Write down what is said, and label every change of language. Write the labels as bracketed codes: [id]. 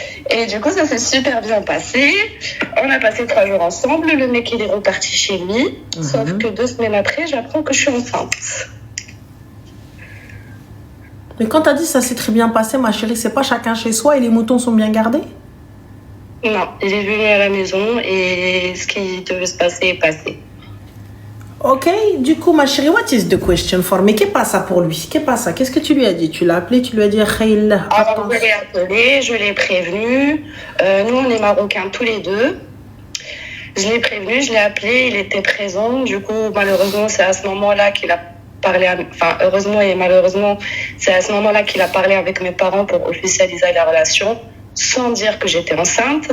[fr] Et du coup ça s'est super bien passé, on a passé 3 jours ensemble, le mec il est reparti chez lui, sauf que 2 semaines après j'apprends que je suis enceinte. Mais quand t'as dit ça s'est très bien passé ma chérie, c'est pas chacun chez soi et les moutons sont bien gardés? Non, il est venu à la maison et ce qui devait se passer est passé. [en] Ok, [fr] du coup ma chérie, [en] what is the question for me? [fr] Qu'est pas ça pour lui? Qu'est pas ça? Qu'est-ce que tu lui as dit? Tu l'as appelé, tu lui as dit Khaïl. Alors je l'ai appelé, je l'ai prévenu. Nous on est marocains tous les deux. Je l'ai prévenu, je l'ai appelé, il était présent. Du coup malheureusement c'est à ce moment-là qu'il a parlé, heureusement et malheureusement c'est à ce moment-là qu'il a parlé avec mes parents pour officialiser la relation, sans dire que j'étais enceinte.